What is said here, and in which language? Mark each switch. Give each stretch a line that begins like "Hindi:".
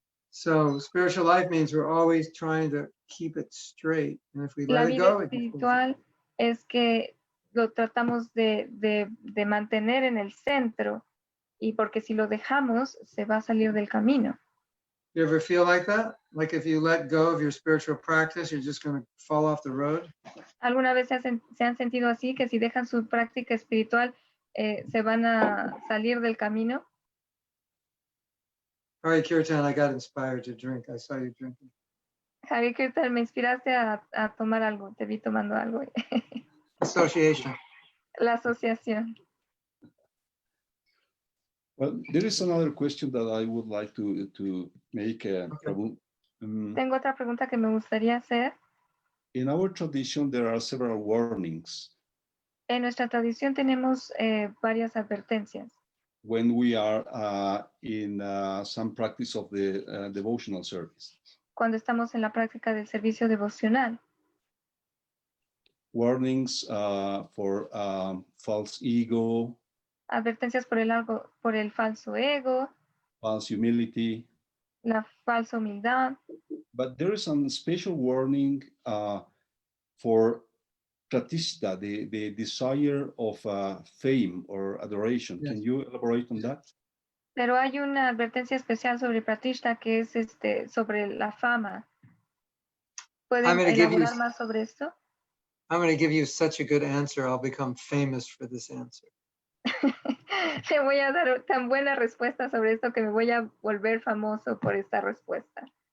English: So spiritual life means we're always trying to keep it straight. And if we
Spanish: La
English: let it
Spanish: vida
English: go,
Spanish: espiritual es que lo tratamos de mantener en el centro y porque si lo dejamos, se va a salir del camino.
English: you ever feel like that? Like if you let go of your spiritual practice, you're just going to fall off the road?
Spanish: ¿Alguna vez se han sentido así, que si dejan su práctica espiritual, se van a salir del camino?
English: All right, Kirtan, I got inspired to drink. I saw you drinking.
Spanish: Javier Kirtan, me inspiraste a tomar algo, te vi tomando algo.
English: Association.
Spanish: La asociación.
English: Well, there is another question that I would like to make, Prabhu.
Spanish: Tengo otra pregunta que me gustaría hacer.
English: In our tradition, there are several warnings
Spanish: En nuestra tradición tenemos varias advertencias.
English: when we are in some practice of the devotional service.
Spanish: Cuando estamos en la práctica del servicio devocional.
English: Warnings for false ego,
Spanish: Advertencias por el falso ego,
English: false humility.
Spanish: la falsa humildad.
English: But there is some special warning for pratishta, the desire of fame or adoration. Yes. Can you elaborate on that?
Spanish: Pero hay una advertencia especial sobre pratishta que es sobre la fama. ¿Pueden elaborar más sobre esto?
English: I'm going to give you such a good answer. I'll become famous for this answer.
Spanish: Le voy a dar tan buena respuesta sobre esto que me voy a volver famoso por esta respuesta.